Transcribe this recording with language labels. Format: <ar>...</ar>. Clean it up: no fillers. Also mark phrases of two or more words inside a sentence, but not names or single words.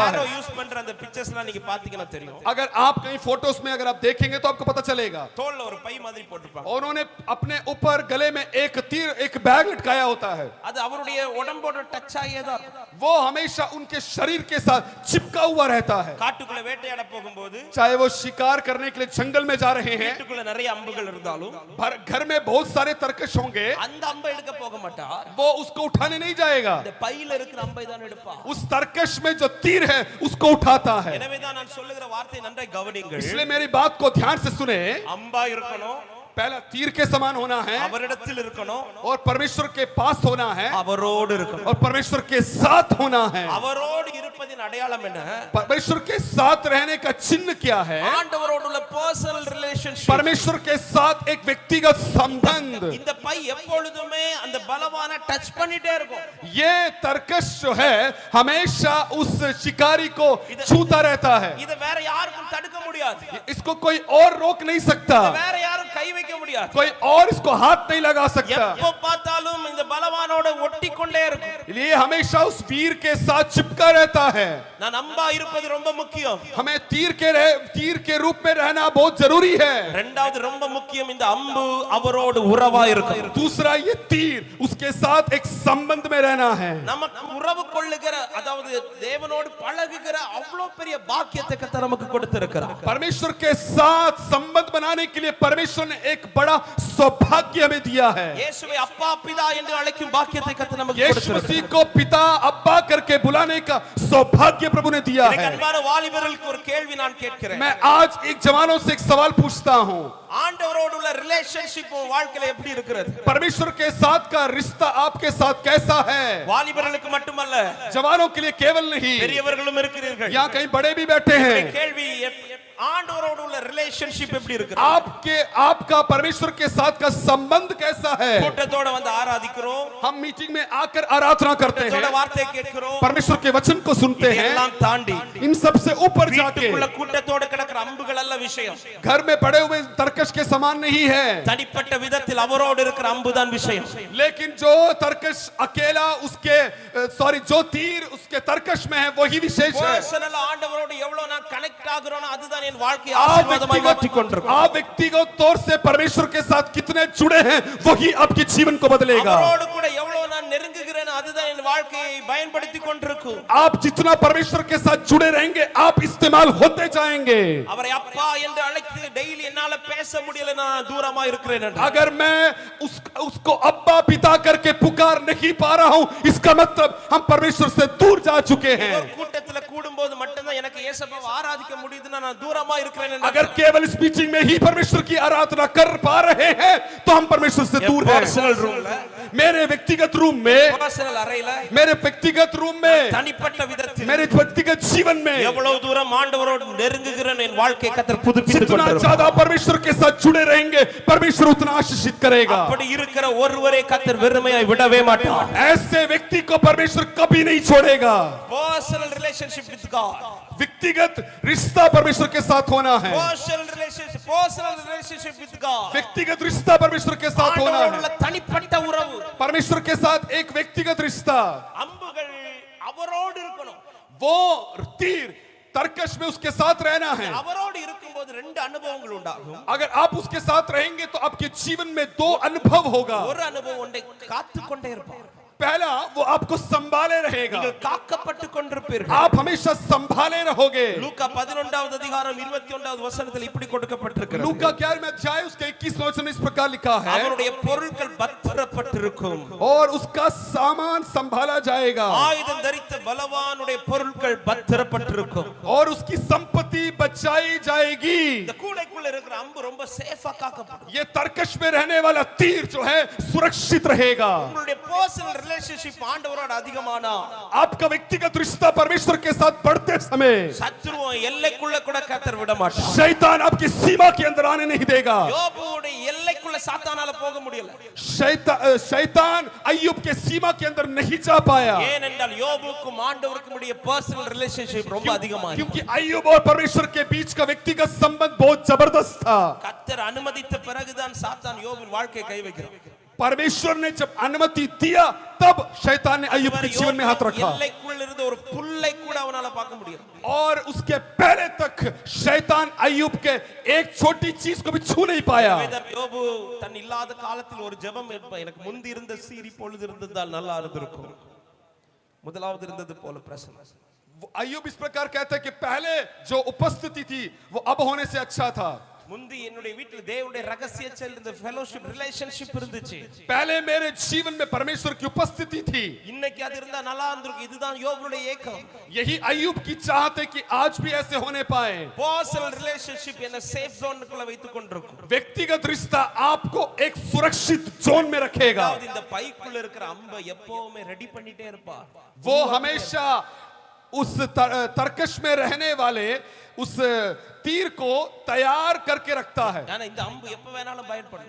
<ta>யாரோ</ta> <hi>है।</hi> <ta>யூஸ் பண்ற அந்த பிக்சர்ஸ்லாம் நீங்க பாத்தீங்கன்னா தெரியும்.</ta> <hi>अगर आप कहीं फोटोज में अगर आप देखेंगे तो आपको पता चलेगा,</hi> <ta>தோள்ல ஒரு பை மாதிரி போட்டுப்பாங்க.</ta> <hi>उन्होंने अपने ऊपर गले में एक तीर एक बैग लटकाया होता है।</hi> <ta>அது அவருடைய உடம்போட டச் ஆகியே தான்.</ta> <hi>वो हमेशा उनके शरीर के साथ चिपका हुआ रहता है।</hi> <ta>காட்டுக்குள்ள வேட்டையாட போகும்போது</ta> <hi>चाहे वो शिकार करने के लिए जंगल में जा रहे हैं,</hi> <ta>வீட்டுக்குள்ள நிறைய அம்புகள் இருந்தாலும்</ta> <hi>घर में बहुत सारे तरकश होंगे,</hi> <ta>அந்த அம்பை எடுக்க போக மாட்டார்.</ta> <hi>वो उसको उठाने नहीं जाएगा,</hi> <ta>இந்த பையில இருக்கிற அம்பை தான் எடுப்பார்.</ta> <hi>उस तरकश में जो तीर है उसको उठाता है।</hi> <ta>எனவே தான் நான் சொல்லுகிற வார்த்தை நன்றாய் கவனியுங்கள்.</ta> <hi>इसलिए मेरी बात को ध्यान से सुने।</hi> <ta>அம்பா இருக்கணும்,</ta> <hi>पहला तीर के समान होना है</hi> <ta>அவரிடத்தில் இருக்கணும்,</ta> <hi>और परमेश्वर के पास होना है</hi> <ta>அவரோடு இருக்கணும்.</ta> <hi>और परमेश्वर के साथ होना है।</hi> <ta>அவரோடு இருப்பதின் அடையாளம் என்ன?</ta> <hi>परमेश्वर के साथ रहने का चिन्ह क्या है?</hi> <ta>ஆண்டவரோடு உள்ள</ta> <en>personal relationship.</en> <hi>परमेश्वर के साथ एक व्यक्तिगत संबंध।</hi> <ta>இந்த பை எப்பொழுதுமே அந்த பலவான டச் பண்ணிட்டே இருக்கும்.</ta> <hi>ये तरकश जो है हमेशा उस शिकारी को छूता रहता है।</hi> <ta>இத வேற யாருக்கும் தடுக்க முடியாது.</ta> <hi>इसको कोई और रोक नहीं सकता,</hi> <ta>வேற யாரும் கை வைக்க முடியாது.</ta> <hi>कोई और इसको हाथ नहीं लगा सकता।</hi> <ta>எப்போ பார்த்தாலும் இந்த பலவானோட ஒட்டி கொண்டே இருக்கும்.</ta> <hi>ये हमेशा उस वीर के साथ चिपका रहता है।</hi> <ta>நான் அம்பா இருப்பது ரொம்ப முக்கியம்.</ta> <hi>हमें तीर के रूप में रहना बहुत जरूरी है।</hi> <ta>இரண்டாவது ரொம்ப முக்கியம், இந்த அம்பு அவரோடு உறவா இருக்கும்.</ta> <hi>दूसरा, ये तीर उसके साथ एक संबंध में रहना है।</hi> <ta>நமக்கு உறவு கொள்ளுகிற அதாவது தேவனோடு பழகுகிற அவ்வளவு பெரிய பாக்கியத்தை கர்த்தர் நமக்கு கொடுத்திருக்கிறார்.</ta> <hi>परमेश्वर के साथ संबंध बनाने के लिए परमेश्वर ने एक बड़ा सौभाग्य हमें दिया है।</hi> <ta>இயேசுவை அப்பா பிதா என்று அழைக்கும் பாக்கியத்தை கர்த்தர் நமக்கு</ta> <hi>यीशु</hi> <ta>கொடுத்திருக்கிறார்.</ta> <hi>मसीह को पिता अब्बा करके बुलाने का सौभाग्य प्रभु ने दिया</hi> <ta>எனக்கு</ta> <hi>है।</hi> <ta>அன்பான வாலிபர்களுக்கு ஒரு கேள்வி நான் கேட்கிறேன்.</ta> <hi>मैं आज एक जवानों से एक सवाल पूछता हूँ,</hi> <ta>ஆண்டவரோடு உள்ள ரிலேஷன்ஷிப் உங்க வாழ்க்கையில எப்படி இருக்கிறது?</ta> <hi>परमेश्वर के साथ का रिश्ता आपके साथ कैसा है?</hi> <ta>வாலிபர்களுக்கு மட்டுமல்ல,</ta> <hi>जवानों के लिए केवल नहीं,</hi> <ta>பெரியவர்களும் இருக்கிறீர்கள்.</ta> <hi>यहाँ कहीं बड़े भी बैठे हैं।</hi> <ta>கேள்வி, ஆண்டவரோடு உள்ள ரிலேஷன்ஷிப் எப்படி இருக்கிறது?</ta> <hi>आपका परमेश्वर के साथ का संबंध कैसा है?</hi> <ta>கூட்டத்தோட வந்து ஆராதிக்கிறோம்,</ta> <hi>हम मीटिंग में आकर आराधना करते हैं,</hi> <ta>கூட்டத்தோட வார்த்தை கேட்கிறோம்,</ta> <hi>परमेश्वर के वचन को सुनते हैं।</hi> <ta>இதெல்லாம் தாண்டி</ta> <hi>इन सब से ऊपर जाके</hi> <ta>வீட்டுக்குள்ள கூட்டத்தோட கிடக்கிற அம்புகள் அல்ல விஷயம்.</ta> <hi>घर में पड़े हुए तरकश तरकश के समान नहीं है,</hi> <ta>தனிப்பட்ட விதத்தில் அவரோடு இருக்கிற அம்புதான் விஷயம்.</ta> <hi>लेकिन जो तरकश अकेला उसके सॉरी जो तीर उसके तरकश में है वही विशेष है।</hi> <ta>பர்சனல் ஆண்டவரோடு எவ்வளவு நான் கனெக்ட் ஆகுறேனோ அதுதான் என் வாழ்க்கையை ஆசீர்வாதமாய் மாற்றிக் கொண்டிருக்கும்.</ta> <hi>आप व्यक्तिगत तौर से परमेश्वर के साथ कितने जुड़े हैं वही आपके जीवन को बदलेगा।</hi> <ta>அவரோடு கூட எவ்வளவு நான் நெருங்குகிறேனோ அதுதான் என் வாழ்க்கையை பயன்படுத்திக் கொண்டிருக்கும்.</ta> <hi>आप जितना परमेश्वर के साथ जुड़े रहेंगे आप इस्तेमाल होते जाएंगे।</hi> <ta>அவரை அப்பா என்று அழைத்து டெய்லி என்னால பேச முடியல, நான் தூரமா இருக்கிறேன் என்று.</ta> <hi>अगर मैं उसको अब्बा पिता करके पुकार नहीं पा रहा हूं इसका मतलब हम परमेश्वर से दूर जा चुके हैं।</hi> <ta>ஒரு கூட்டத்துல கூடும்போது மட்டும்தான் எனக்கு இயேசுவை ஆராதிக்க முடியுதுன்னா நான் தூரமா இருக்கிறேன் என்று.</ta> <hi>अगर केवल इस मीटिंग में ही परमेश्वर की आराधना कर पा रहे हैं तो हम परमेश्वर से दूर हैं।</hi> <en>personal room</en> <hi>मेरे व्यक्तिगत रूम में,</hi> <ta>पर्सनल அறையில,</ta> <hi>मेरे व्यक्तिगत रूम में,</hi> <ta>தனிப்பட்ட விதத்தில்,</ta> <hi>मेरे व्यक्तिगत जीवन में</hi> <ta>எவ்வளவு தூரம் ஆண்டவரோடு நெருங்குகிறேன் என் வாழ்க்கையை கர்த்தர் புதுப்பித்துக்</ta> <hi>जितना</hi> <ta>கொண்டிருக்கிறார்.</ta> <hi>ज्यादा परमेश्वर के साथ जुड़े रहेंगे परमेश्वर उतना आशीषित करेगा।</hi> <ta>அப்படி இருக்கிற ஒருவரே கர்த்தர் வெறுமையாய் விடவே மாட்டார்.</ta> <hi>ऐसे व्यक्ति को परमेश्वर कभी नहीं छोड़ेगा।</hi> <en>personal relationship with God,</en> <hi>व्यक्तिगत रिश्ता परमेश्वर के साथ होना है।</hi> <en>personal relationship with God,</en> <hi>व्यक्तिगत रिश्ता परमेश्वर के साथ होना</hi> <ta>ஆண்டவரோடுள்ள</ta> <hi>है।</hi> <ta>தனிப்பட்ட உறவு,</ta> <hi>परमेश्वर के साथ एक व्यक्तिगत रिश्ता।</hi> <ta>அம்புகள் அவரோடு இருக்கணும்.</ta> <hi>वो तीर तरकश में उसके साथ रहना है।</hi> <ta>அவரோடு இருக்கும்போது ரெண்டு அனுபவங்கள் உண்டாகும்.</ta> <hi>अगर आप उसके साथ रहेंगे तो आपके जीवन में दो अनुभव होगा।</hi> <ta>ஒரு அனுபவம் ஒன்றை காத்து கொண்டே இருப்பார்.</ta> <hi>पहला वो आपको संभाले रहेगा,</hi> <ta>நீங்கள் காக்கப்பட்டு கொண்டிருப்பீர்கள்.</ta> <hi>आप हमेशा संभाले रहोगे।</hi> <ta>லூக்கா 11வது அதிகாரம் 21வது வசனத்தில் இப்படி கொடுக்கப்பட்டிருக்கிறது.</ta> <hi>लूका 11वें अध्याय उसके 21वें वचन में इस प्रकार लिखा है,</hi> <ta>அவருடைய பொருட்கள் பத்திரப்பட்டிருக்கும்,</ta> <hi>और उसका सामान संभाला जाएगा,</hi> <ta>ஆயுதம் தரித்த பலவானுடைய பொருட்கள் பத்திரப்பட்டிருக்கும்,</ta> <hi>और उसकी संपत्ति बचाई जाएगी।</hi> <ta>இந்த கூடைக்குள்ள இருக்கிற அம்பு ரொம்ப சேஃபா காக்கப்படும்.</ta> <hi>ये तरकश में रहने वाला तीर जो है सुरक्षित रहेगा।</hi> <ta>உங்களுடைய</ta> <en>personal relationship</en> <ta>ஆண்டவரோடு அதிகமானா,</ta> <hi>आपका व्यक्तिगत रिश्ता परमेश्वर के साथ बढ़ते समय</hi> <ta>சத்துருவ எல்லைக்குள்ள கூட கர்த்தர் விட மாட்டார்.</ta> <hi>शैतान आपकी सीमा के अंदर आने नहीं देगा।</hi> <ta>யோபுடைய எல்லைக்குள்ள சாத்தானால போக முடியல.</ta> <hi>शैतान अय्यूब के सीमा के अंदर नहीं जा पाया,</hi> <ta>ஏனென்றால் யோபுக்கும் ஆண்டவருக்கும் உடைய</ta> <en>personal relationship</en> <ta>ரொம்ப அதிகமா இருக்கு.</ta> <hi>क्योंकि अय्यूब और परमेश्वर के बीच का व्यक्तिगत संबंध बहुत जबरदस्त था।</hi> <ta>கர்த்தர் அனுமதித்த பிறகுதான் சாத்தான் யோபின் வாழ்க்கையை கை வைக்கிறான்.</ta> <hi>परमेश्वर ने जब अनुमति दिया तब शैतान ने अय्यूब के जीवन में हाथ रखा,</hi> <ta>எல்லைக்குள்ள இருந்த ஒரு புல்லை கூட அவனால பார்க்க முடியும்.</ta> <hi>और उसके पहले तक शैतान अय्यूब के एक छोटी चीज को भी छू नहीं पाया।</hi> <ta>யோபு தன் இல்லாத காலத்தில் ஒரு ஜெபம் எடுப்பான், எனக்கு முந்தி இருந்த சீரி பொழுது இருந்ததால் நல்லா இருந்திருக்கும், முதலாவது இருந்தது போல பிரசன்னம்.</ta> <hi>अय्यूब इस प्रकार कहता है कि पहले जो उपस्थिति थी वो अब होने से अच्छा था।</hi> <ta>முந்தி என்னுடைய வீட்டில் தேவனுடைய ரகசிய செல்லுந்த</ta> <en>fellowship relationship</en> <ta>இருந்துச்சு.</ta> <hi>पहले मेरे जीवन में परमेश्वर की उपस्थिति थी,</hi> <ta>இன்னைக்கு அது இருந்தா நல்லா இருந்திருக்கும். இதுதான் யோபுடைய ஏக்கம்.</ta> <hi>यही अय्यूब की चाहत है कि आज भी ऐसे होने पाए।</hi> <en>personal relationship</en> <ta>என்ன</ta> <en>safe zoneக்குள்ள</en> <ta>வைத்துக் கொண்டிருக்கும்.</ta> <hi>व्यक्तिगत रिश्ता आपको एक सुरक्षित जोन में रखेगा।</hi> <ta>இந்த பைக்குள்ள இருக்கிற அம்பை எப்பவுமே ரெடி பண்ணிட்டே இருப்பார்.</ta> <hi>वो हमेशा उस तरकश में रहने वाले उस तीर को तैयार करके रखता है,</hi> <ta>ஆனா இந்த அம்பு எப்ப வேணாலும் பயன்படலாம்.</ta>